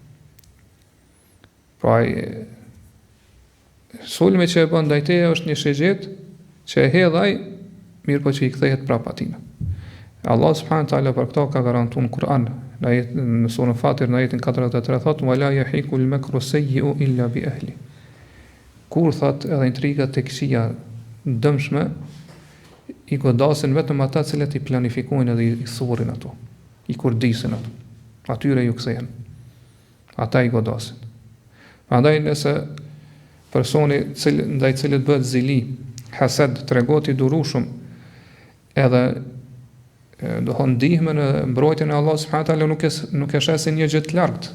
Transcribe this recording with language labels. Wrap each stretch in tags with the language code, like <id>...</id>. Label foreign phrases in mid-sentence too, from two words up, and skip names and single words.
<sq>Pra sulmi që e bën ndaj teje është një shigjet që e hedh ai, mirë po që i kthehet prapë atina. Allah</sq> <ar>سبحانه تعالى</ar> <sq>për këto ka garantuar në Kur'an, në surën Fatir në ajetin 43 thotë:</sq> <ar>"ولا يحيق المكر السيئ إلا بأهله."</ar> <sq>Kur thot edhe intrigat e këqija dëmshme i godasin vetëm ata cilët i planifikojnë edhe i thurrin ato, i kurdisin ato. Atyre ju kthehen. Ata i godasin. Prandaj nëse personi ndaj cilit bëhet zili, hased, tregot i durueshëm, edhe do thonë ndihmën në mbrojtjen e Allah</sq> <ar>سبحانه تعالى</ar> <sq>nuk e sheh si një gjë të largët.</sq>